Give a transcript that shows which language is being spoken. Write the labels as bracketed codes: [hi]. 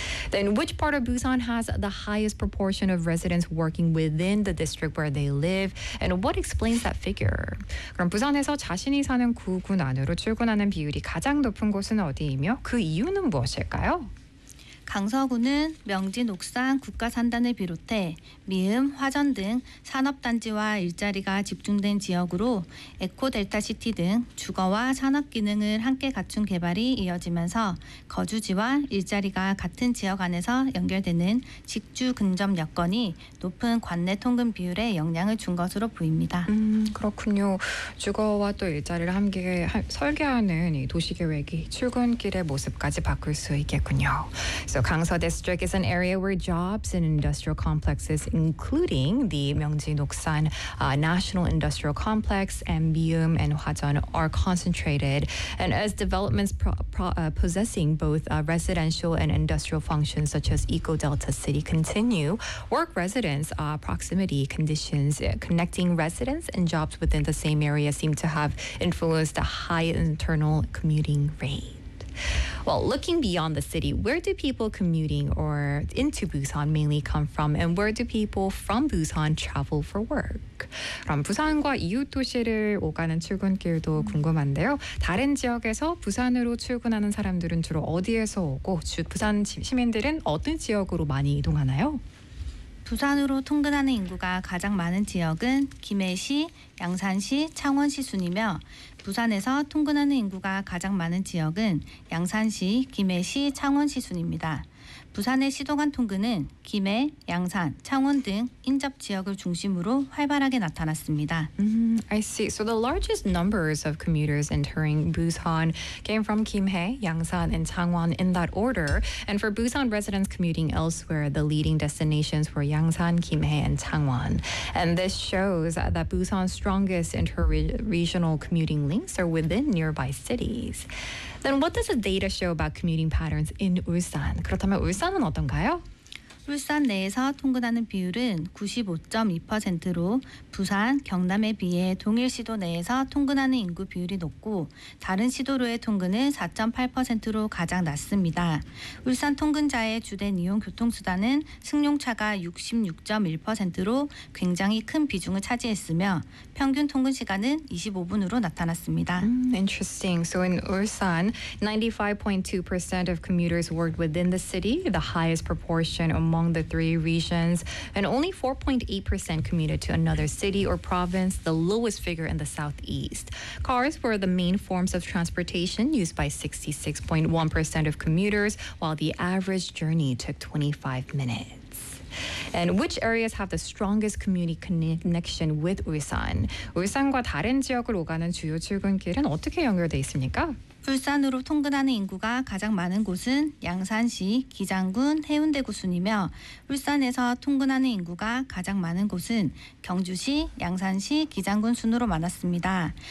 [en] Then which part of Busan has the highest proportion of residents working within the district where they live? And what explains that figure? [ko] 그럼 부산에서 자신이 사는 구군 안으로 출근하는 비율이 가장 높은 곳은 어디이며 그 이유는 무엇일까요? 강서구는 명진 옥상 국가산단을 비롯해 미음, 화전 등 산업단지와 일자리가 집중된 지역으로 에코델타시티 등 주거와 산업기능을 함께 갖춘 개발이 이어지면서 거주지와 일자리가 같은 지역 안에서 연결되는 직주 근접 여건이 높은 관내 통근 비율에 영향을 준 것으로 보입니다. 그렇군요. 주거와 또 일자리를 함께 설계하는 이 도시계획이 출근길의 모습까지 바꿀 수 있겠군요. [en] So Gangseo District is an area where jobs and industrial complexes, including the Myeongjin Oksan National Industrial Complex, and Miyum and Hwajeon are concentrated. And as developments possessing both residential and industrial functions such as Eco Delta City continue, work residents' proximity conditions connecting residents and jobs within the same area seem to have influenced a high internal commuting rate. Well, looking beyond the city, where do people commuting or into Busan mainly come from, and where do people from Busan travel for work? [ko] 그럼 부산과 이웃 도시를 오가는 출근길도 궁금한데요. 다른 지역에서 부산으로 출근하는 사람들은 주로 어디에서 오고 부산 시민들은 어떤 지역으로 많이 이동하나요? 부산으로 통근하는 인구가 가장 많은 지역은 김해시, 양산시, 창원시 순이며 부산에서 통근하는 인구가 가장 많은 지역은 양산시, 김해시, 창원시 순입니다. 부산의 시도관 통근은 김해, 양산, 창원 등 인접 지역을 중심으로 활발하게 나타났습니다. [en] I see. So the largest numbers of commuters entering Busan came from Gimhae, Yangsan, and Changwon in that order. And for Busan residents commuting elsewhere, the leading destinations were Yangsan, Gimhae, and Changwon. And this shows that Busan's strongest inter-regional commuting links are within nearby cities. Then what does the data show about commuting patterns in Ulsan? [ko] 그렇다면 울산은 어떤가요? 울산 내에서 통근하는 비율은 95.2%로 부산, 경남에 비해 동일 시도 내에서 통근하는 인구 비율이 높고 다른 시도로의 통근은 4.8%로 가장 낮습니다. 울산 통근자의 주된 이용 교통수단은 승용차가 66.1%로 굉장히 큰 비중을 차지했으며 평균 통근 시간은 25분으로 나타났습니다. [en] Interesting. So in Ulsan, 95.2% of commuters worked within the city, the highest proportion among the three regions, and only 4.8% commuted to another city or province, the lowest figure in the southeast. Cars were the main forms of transportation used by 66.1% of commuters, while the average journey took 25 minutes. And which areas have the strongest community connection with Ulsan? [ko] 울산과 다른 지역을 오가는 주요 출근길은 어떻게 연결돼 있습니까? 울산으로 통근하는 인구가 가장 많은 곳은 양산시, 기장군, 해운대구 순이며 울산에서 통근하는 인구가 가장 많은 곳은 경주시, 양산시, 기장군 순으로 많았습니다.